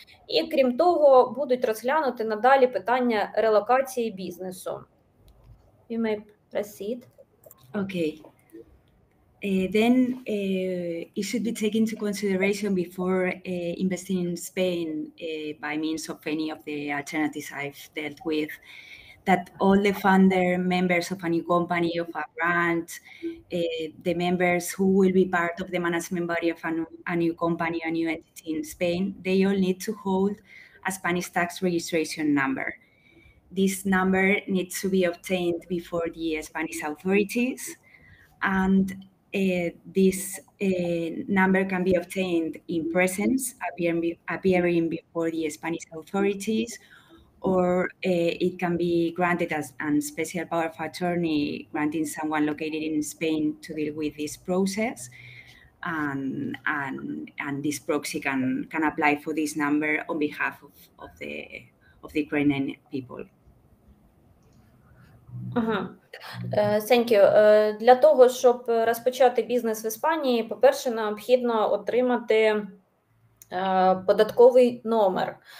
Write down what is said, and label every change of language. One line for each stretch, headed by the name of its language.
Ukrainian: І крім того, будуть розглянути надалі питання релокації бізнесу.
English: You may proceed. Okay. Then it should be taken into consideration before investing in Spain by means of any of the alternatives I've dealt with, that all the founder members of a new company, of a branch, the members who will be part of the management body of a new company, a new entity in Spain, they all need to hold a Spanish tax registration number. This number needs to be obtained before the Spanish authorities, and this number can be obtained in presence, appearing before the Spanish authorities, or it can be granted as a special power of attorney, granting someone located in Spain to deal with this process, and this proxy can apply for this number on behalf of the Ukrainian people. Thank you.
Ukrainian: Для того, щоб розпочати бізнес в Іспанії, по-перше, необхідно отримати податковий номер.